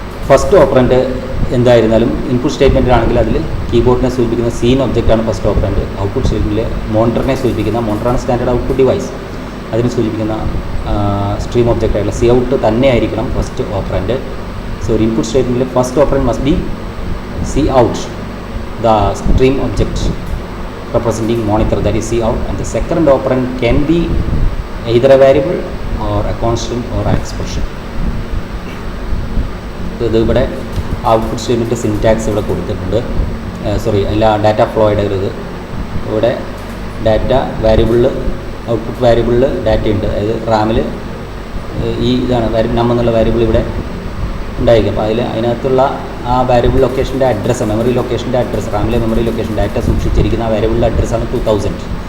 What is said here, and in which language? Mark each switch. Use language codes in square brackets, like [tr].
[ml] First operant എന്തായിരുന്നാലും input സ്റ്റേറ്റ്മെൻറ്റിലാണെങ്കിൽ അതിൽ കീബോർഡിനെ സൂചിപ്പിക്കുന്ന സീൻ ഒബ്ജക്റ്റാണ് ഫസ്റ്റ് ഓപ്പറൻ്റ്. ഔട്ട്പുട്ട് സ്റ്റേറ്റ്മെൻറ്റിൽ മോണിറ്ററിനെ സൂചിപ്പിക്കുന്ന മോണിറ്ററാണ് സ്റ്റാൻഡേർഡ് ഔട്ട്പുട്ട് ഡിവൈസ്. അതിന് സൂചിപ്പിക്കുന്ന സ്ട്രീം ഒബ്ജക്റ്റ് ആയിട്ടുള്ള സി ഔട്ട് തന്നെ ആയിരിക്കണം ഫസ്റ്റ് ഓപ്പറൻ്റ്. [en] so [ml] ഒരു input സ്റ്റേറ്റ്മെൻറ്റിൽ [en] First operand must be C out the stream object representing monitor, that is C out, and the second operand can be either a variable or a constant or an expression. [ml] ഇത് ഇവിടെ output statement syntax ഇവിടെ കൊടുത്തിട്ടുണ്ട്. Sorry, അല്ല, data flow ഇടരുത്. ഇവിടെ data വാരിയബിളിൽ, output വാരിയബിളിൽ ഡാറ്റയുണ്ട്. അതായത് റാമിൽ ഈ ഇതാണ് നം എന്നുള്ള വാരിയബിൾ ഇവിടെ ഉണ്ടായിരിക്കും. അപ്പോൾ അതിനകത്തുള്ള ആ variable ലൊക്കേഷൻ്റെ address, memory ലൊക്കേഷൻ്റെ address, റാമിലെ memory location data സൂക്ഷിച്ചിരിക്കുന്ന ആ വാരിയബിളിൻ്റെ അഡ്രസ്സാണ് 2000.